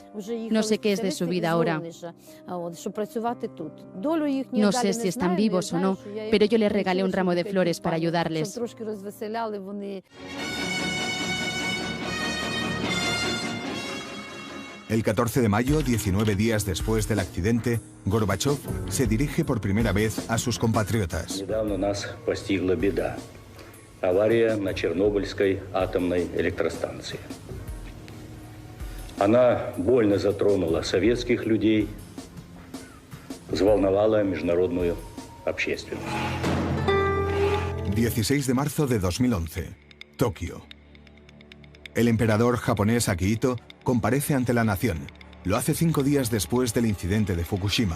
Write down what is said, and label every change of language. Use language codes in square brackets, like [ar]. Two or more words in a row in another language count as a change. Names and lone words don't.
[es] No sé qué es de su vida ahora. No sé si están vivos o no, pero yo les regalé un ramo de flores para ayudarles. El 14 de mayo, 19 días después del accidente, Gorbachev se dirige por primera vez a sus compatriotas. [ru] Недавно нас постигла беда. Авария на Чернобыльской атомной электростанции. Она больно затронула советских людей, взволновала международную общественность. [es] 16 de marzo de 2011, Tokio. El emperador japonés Akihito comparece ante la nación. Lo hace 5 días después del incidente de Fukushima.